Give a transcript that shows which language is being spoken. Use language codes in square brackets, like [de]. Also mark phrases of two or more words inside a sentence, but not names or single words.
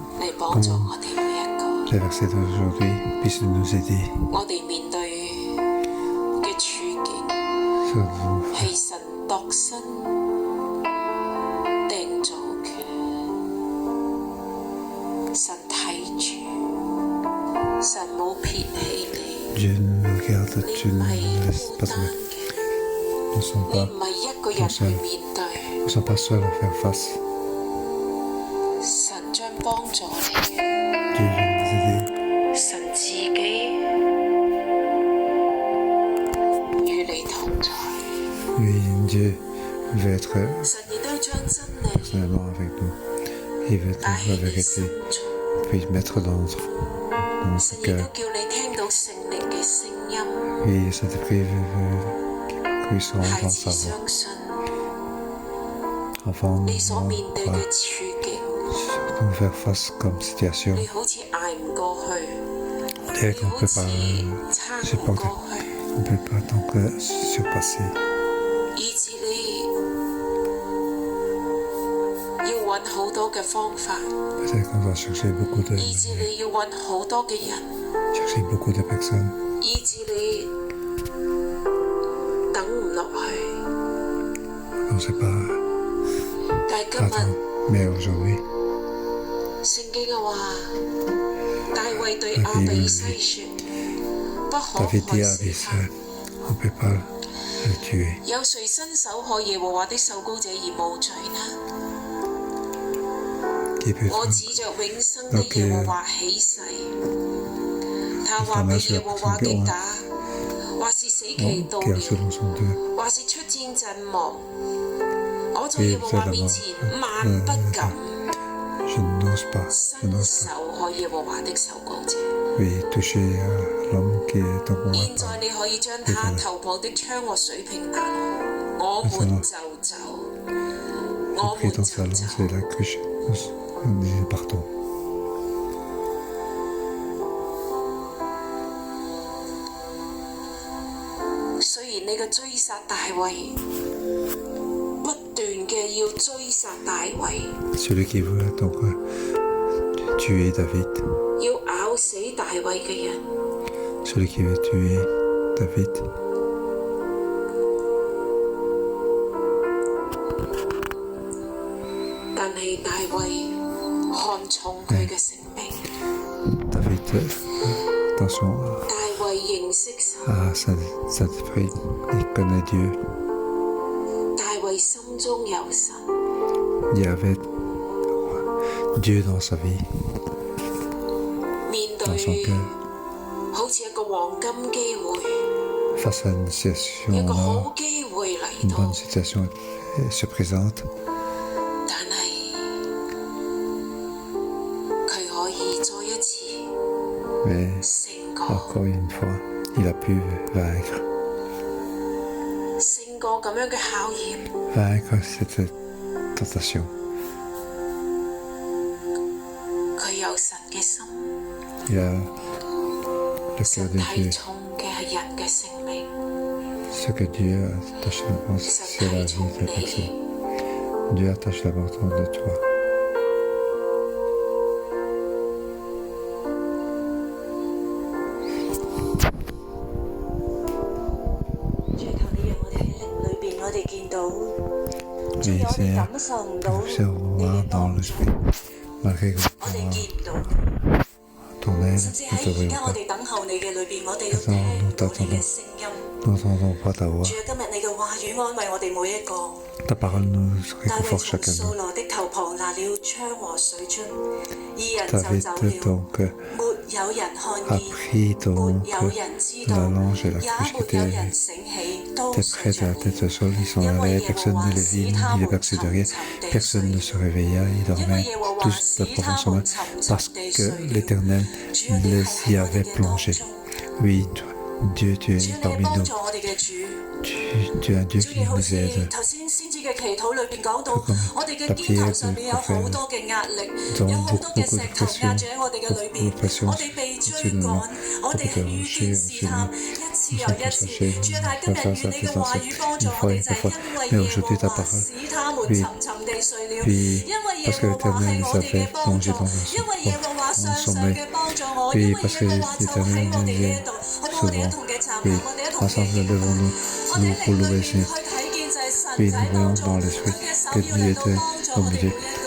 [yue] 嚟幫助我哋每一個， [fr] les versets d'aujourd'hui puissent nous aider [yue] 我哋面對嘅處境 [fr] sur vous. [yue] 係神度身訂造嘅，神睇住，神冇撇棄你， [fr] Dieu nous regarde, [yue] 你 [fr] Dieu [yue] 唔 [fr] ne [yue] 係 [fr] nous laisse [yue] 孤 [fr] pas [yue] 單 [fr] tomber. [yue] 嘅， [fr] Nous ne sommes [yue] 你 [fr] pas, [yue] 唔係一個人去面對， [fr] nous ne sommes pas seuls à faire face. [yue] 神將幫助你嘅， [fr] Dieu vient nous aider. [yue] 神自己與你同在， [fr] Oui, Dieu veut être [yue] 神亦都將真理 [fr] personnellement avec nous. Il veut [yue] 帶 [fr] être la [yue] 喺你 [fr] vérité, [yue] 心中。 [fr] puis mettre dans notre [yue] 神亦都 [fr] cœur. [yue] 叫你聽到聖靈嘅聲音， [fr] Oui, le Saint-Esprit veut que nous soyons [yue] 孩 [fr] dans [yue] 子 [fr] sa voix. [yue] 相信 [fr] Enfants, [yue] 你所面對 [fr] nous [yue] 嘅處境， [fr] faire face comme situation. [yue] 你好似捱唔過去， [fr] On dirait [yue] 你 [fr] qu'on ne [yue] 好 [fr] peut [yue] 似 [fr] pas [yue] 撐唔 [fr] supporter. [yue] 過去， [fr] On ne peut pas donc surpasser. [yue] 以致你要揾好多嘅方法， [fr] Peut-être qu'on va chercher beaucoup de [yue] 以致你要揾好多嘅人， [fr] chercher beaucoup de personnes. [yue] 以致你等唔落去。 [fr] On ne sait pas [yue] 但係今日 [fr] attendre. Mais aujourd'hui, [yue] 聖經嘅話，大衛對亞比篩說：不可 [fr] David [yue] 害 [fr] dit à [yue] 死 [fr] Abisai, [yue] 他。 [fr] on ne peut pas le tuer. [yue] 有誰伸手害耶和華的受膏者而無罪呢？ [fr] Qui peut [yue] 我 [fr] faire [yue] 指着永生的耶和華起誓，他或被耶和華擊打，或是死期到 [fr] qui a [yue] 了， [fr] selon son Dieu. [yue] 或是出戰陣亡，我在耶和華面前萬不敢 [fr] Je n'ose pas, je [yue] 伸 [fr] n'ose [yue] 手害耶和華的受膏者。 [fr] pas. Oui, toucher l'homme qui est dans mon [yue] 現在你可以將他頭旁的槍和水瓶拿來，我們就走，我 [fr] pris [yue] 們 [fr] dans sa [yue] 就 [fr] lance [yue] 走 [fr] et。la cruche. Nous partons. [yue] 雖然呢個嘅追殺大衛，不斷嘅要追殺大衛， [fr] celui qui veut donc tuer David, [yue] 要咬死大衛嘅人。 [fr] celui qui veut tuer David. [yue] 但係大衛看重佢嘅性命， [fr] David, attention [yue] 大衛認識神， [fr] à sa frère, il connaît Dieu. [yue] 大衛心中有神， [fr] Il y avait Dieu dans sa vie, [yue] 面 [fr] dans son [yue] 對 [fr] cœur. [yue] 好似一個黃金機會， [fr] Face à une [yue] 一 [fr] situation [yue] 個 [fr] là, [yue] 好機會 [fr] une [yue] 嚟到 [fr] bonne， situation se présente, [yue] 但係佢可以再一次 [fr] mais [yue] 勝過 [fr] encore une fois, il a pu vaincre [yue] 咁樣嘅考驗， [fr] vaincre cette tentation. [yue] 佢有神嘅心， [fr] Il a le cœur [yue] 神 [fr] de [yue] 睇 [fr] Dieu. [yue] 重嘅係人嘅性命， [fr] Ce que Dieu attache l'importance, [yue] 神 [fr] c'est la [yue] 睇 [fr] vie [yue] 重 [fr] de la [yue] 你 [fr] personne.。Dieu attache l'importance de toi. [yue] 主求你讓我哋喺靈裏邊，我哋見到，主 [fr] Mais [yue] 我哋 [fr] c'est [yue] 感受唔到 [fr] c'est au [yue] 你 [fr] voir [yue] 嘅 [fr] dans [yue] 幫助， [fr] l'esprit. Malgré que [yue] 我哋見唔到， [fr] ton aide [yue] 甚至 [fr] ne [yue] 喺 [fr] te [yue] 而 [fr] voyons [yue] 家我 [fr] pas. [yue] 哋等候你嘅裏邊，我哋都聽唔到你嘅聲音。 [fr] Nous n'entendons pas ta voix. [yue] 主啊，今日你嘅話語安慰我哋每一個。 [fr] Ta parole nous [yue] 大衛 [fr] réconforte [yue] 從 [fr] chacun de [yue] 掃 [fr] nous. [yue] 羅的頭旁拿了槍和水樽，二人就 [fr] David [yue] 走了， [fr] donc [yue] 沒有人看 [fr] a [yue] 見， [fr] pris [yue] 沒 [fr] donc [yue] 有人知道， [fr] la lange et la [yue] 也 [fr] cruche qui [yue] 沒有 [fr] était [yue] 人醒起，都 [fr] près [yue] 睡 [fr] de [yue] 着 [fr] la [yue] 了。 [fr] tête au sol. Ils s'en [yue] 因為 [fr] allaient, [yue] 耶和 [fr] personne [yue] 華 [fr] ne les [yue] 使 [fr] vit, [yue] 他 [fr] ni [yue] 們 [fr] les perçut de [yue] 沉 [fr] rien. [yue] 沉地 [fr] Personne ne [yue] 睡， [fr] se réveilla, ils [yue] 因為 [fr] dormaient [yue] 耶和華 [fr] tous [yue] 使 [fr] de [yue] 他 [fr] profond [yue] 們 [fr] sommeil, [yue] 沉 [fr] parce [yue] 沉地 [fr] que [yue] 睡了。 [fr] l'Éternel [yue] 主啊，你 [fr] les [yue] 係 [fr] y [yue] 喺我哋 [fr] avait [yue] 嘅當 [fr] plongé. [yue] 中， [fr] Oui, Dieu, tu [yue] 主 [fr] es [yue] 你係 [fr] parmi [yue] 幫 [fr] nous. [yue] 助我哋嘅主。 [fr] Tu es un Dieu [yue] 主 [fr] qui [yue] 你好 [fr] nous [yue] 似 [fr] aide. [yue] 頭先先知嘅祈禱裏邊講到，咁我哋嘅特肩頭別上面有好多嘅壓力， [fr] Donc, [yue] 有好多嘅 [fr] beaucoup [yue] 石 [fr] de [yue] 頭壓 [fr] pression, [yue] 住喺我哋嘅裏 [fr] beaucoup [yue] 邊 [fr] de，pression [yue] 我哋被追 [fr] au-dessus de nous, [yue] 趕，我哋 [fr] beaucoup de [yue] 遇 [fr] rochers [yue] 見 [fr] au-dessus [yue] 試 [fr] de [yue] 探 [fr] nous. [yue] 一次 [fr] Nous [yue] 又 [fr] sommes [yue] 一 [fr] tous [yue] 次。 [fr] fâchés, [yue] 主啊，但係今 [fr] face [yue] 日 [fr] à [yue] 願你 [fr] face [yue] 嘅話語幫助 [fr] une [yue] 我 [fr] fois [yue] 哋， [fr] et [yue] 就 [fr] deux [yue] 係 [fr] fois. [yue] 因為 [fr] Mais [yue] 耶和 [fr] aujourd'hui, ta [yue] 華 [fr] parole, [yue] 使他們 [fr] oui, [yue] 沉沉地睡了， [fr] oui, [yue] 因為耶 [fr] parce que [yue] 和華 [fr] l'Éternel [yue] 係 [fr] les [yue] 我哋 [fr] avait [yue] 嘅幫助， [fr] plongés dans [yue] 因為耶和華 [fr] son [yue] 常常 [fr] sommeil. [yue] 嘅幫助我，因 [fr] Oui, [yue] 為 [fr] parce que [yue] 耶和華就喺 [fr] l'Éternel [yue] 我哋 [fr] nous [yue] 呢 [fr] aide [yue] 度，好唔好？我哋一 [fr] souvent. [yue] 同嘅站立， [fr] Oui, [yue] 我哋一同嘅 [fr] ensemble, [yue] 敬拜。 [fr] levons-nous [yue] 我哋 [fr] nous [yue] 喺 [fr] pour [yue] 靈裏 [fr] louer [yue] 面 [fr] le [yue] 去 [fr] Seigneur. [yue] 睇見就係神 [fr] Oui, [yue] 就喺 [fr] nous [yue] 當 [fr] voyons [yue] 中， [fr] dans [yue] 佢 [fr] l'esprit [yue] 嘅手 [fr] que [yue] 要 [fr] Dieu [yue] 嚟到 [fr] était [yue] 幫助 [fr] au [yue] 我哋每 [fr] milieu. [yue] 一個。